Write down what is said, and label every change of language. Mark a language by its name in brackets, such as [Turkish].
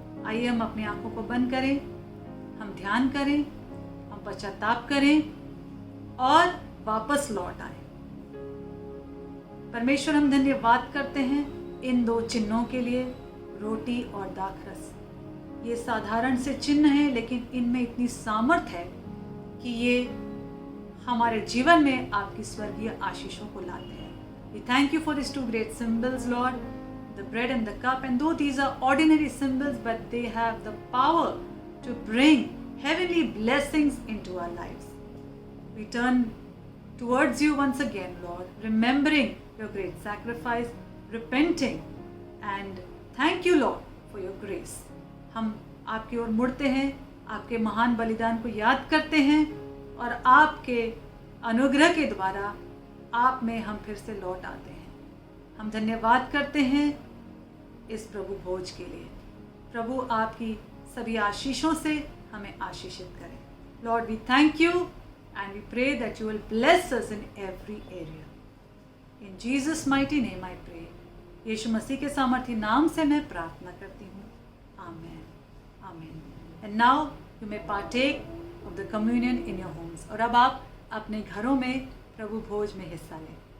[Hindi] आइए हम अपनी आंखों को बंद करें, हम ध्यान करें, हम पश्चाताप करें और वापस लौट आए। परमेश्वर हम धन्यवाद करते हैं इन दो चिन्हों के लिए, रोटी और दाखरस। ये साधारण से चिन्ह हैं लेकिन इनमें इतनी सामर्थ है कि ये हमारे जीवन में आपकी स्वर्गीय आशीषों को लाते हैं। [English] We thank you for these two great symbols, Lord, the bread and the cup. And though these are ordinary symbols, but they have the power to bring heavenly blessings into our lives. We turn towards you once again, Lord, remembering your great sacrifice, repenting, and thank you, Lord, for your grace. [Hindi] हम आपकी ओर मुड़ते हैं, आपके महान बलिदान को याद करते हैं और आपके अनुग्रह के द्वारा आप में हम फिर से लौट आते हैं। हम धन्यवाद करते हैं इस प्रभु भोज के लिए। प्रभु आपकी सभी आशीषों से हमें आशीषित करें। [English] Lord, we thank you and we pray that you will bless us in every area. In Jesus' mighty name I pray. [Hindi] यीशु मसीह के सामर्थी नाम से मैं प्रार्थना करती हूँ। [English] Amen. Amen. And now you may partake of the communion in your homes. [Hindi] और अब आप अपने घरों में प्रभु भोज में हिस्सा लें।